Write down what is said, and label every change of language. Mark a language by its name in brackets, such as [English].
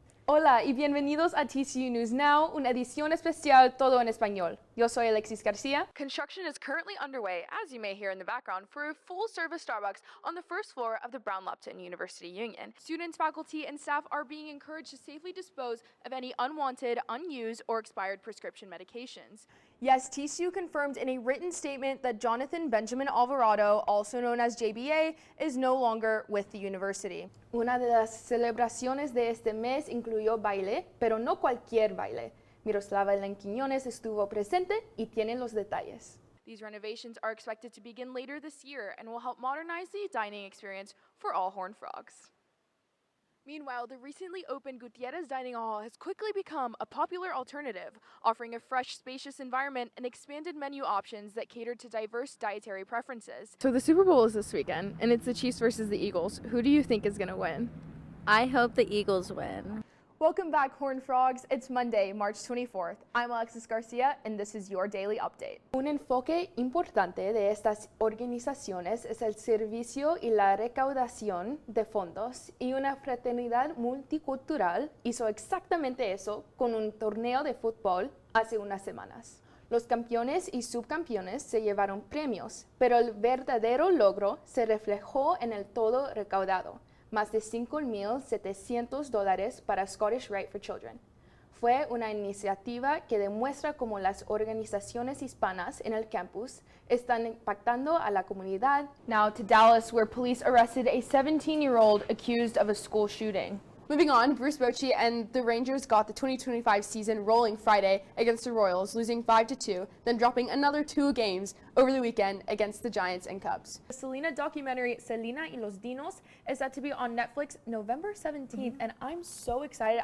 [Spanish] Hola y bienvenidos a TCU News Now, una edición especial todo en español. Yo soy Alexis Garcia. [English] Construction is currently underway, as you may hear in the background, for a full-service Starbucks on the first floor of the Brown-Lupton University Union. Students, faculty, and staff are being encouraged to safely dispose of any unwanted, unused, or expired prescription medications. Yes, TCU confirmed in a written statement that Jonathan Benjamin Alvarado, also known as JBA, is no longer with the university. [Spanish] Una de las celebraciones de este mes incluyó baile, pero no cualquier baile. Miroslava Quiñones estuvo presente y tiene los detalles. [English] These renovations are expected to begin later this year and will help modernize the dining experience for all Horned Frogs. Meanwhile, the recently opened Gutierrez Dining Hall has quickly become a popular alternative, offering a fresh, spacious environment and expanded menu options that cater to diverse dietary preferences. So the Super Bowl is this weekend, and it's the Chiefs versus the Eagles. Who do you think is going to win? I hope the Eagles win. Welcome back, Horned Frogs. It's Monday, March 24th. I'm Alexis Garcia, and this is your daily update. [Spanish] Un enfoque importante de estas organizaciones es el servicio y la recaudación de fondos, y una fraternidad multicultural hizo exactamente eso con un torneo de fútbol hace unas semanas. Los campeones y subcampeones se llevaron premios, pero el verdadero logro se reflejó en el todo recaudado. Más de $5,700 para Scottish Rite for Children. Fue una iniciativa que demuestra cómo las organizaciones hispanas en el campus están impactando a la comunidad. [English] Now to Dallas, where police arrested a 17-year-old accused of a school shooting. Moving on, Bruce Bochy and the Rangers got the 2025 season rolling Friday against the Royals, losing 5-2, then dropping another 2 games over the weekend against the Giants and Cubs. The Selena documentary, Selena y los Dinos, is set to be on Netflix November 17th, and I'm so excited.